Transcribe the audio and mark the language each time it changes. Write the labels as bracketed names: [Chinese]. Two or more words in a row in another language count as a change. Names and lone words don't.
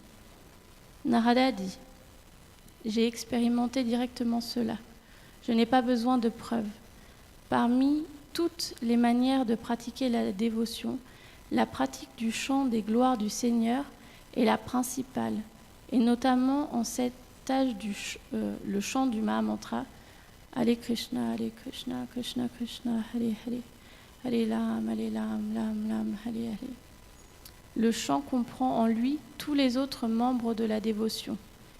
[French] Narada dit « J'ai expérimenté directement cela. Je n'ai pas besoin de preuves. Parmi toutes les manières de pratiquer la dévotion, la pratique du chant des gloires du Seigneur est la principale, et notamment en cet âge le chant du Mahamantra [Sanskrit] हरे कृष्ण कृष्ण कृष्ण हरे हरे हरे राम राम राम हरे हरे. [French] Le chant comprend en lui tous les autres membres de la dévotion.